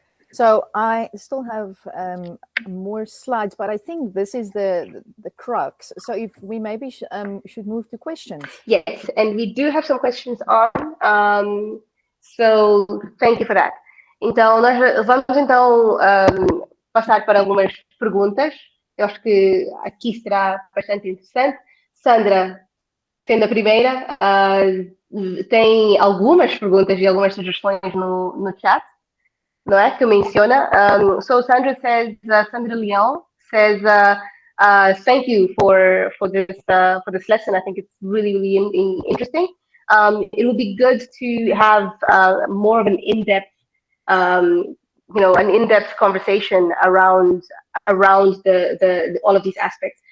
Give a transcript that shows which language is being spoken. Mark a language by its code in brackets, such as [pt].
[en] So I still have more slides, but I think this is the crux. So if we maybe should move to questions. Yes, and we do have some questions on. So thank you for that. [pt] Então, nós vamos então passar para algumas perguntas. Eu acho que aqui será bastante interessante. Sandra, sendo a primeira, tem algumas perguntas e algumas sugestões no chat, não é? Que menciona. [en] So Sandra says, Sandra Leão says, thank you for this lesson. I think it's really interesting. It would be good to have more of an in-depth, an in-depth conversation around all of these aspects.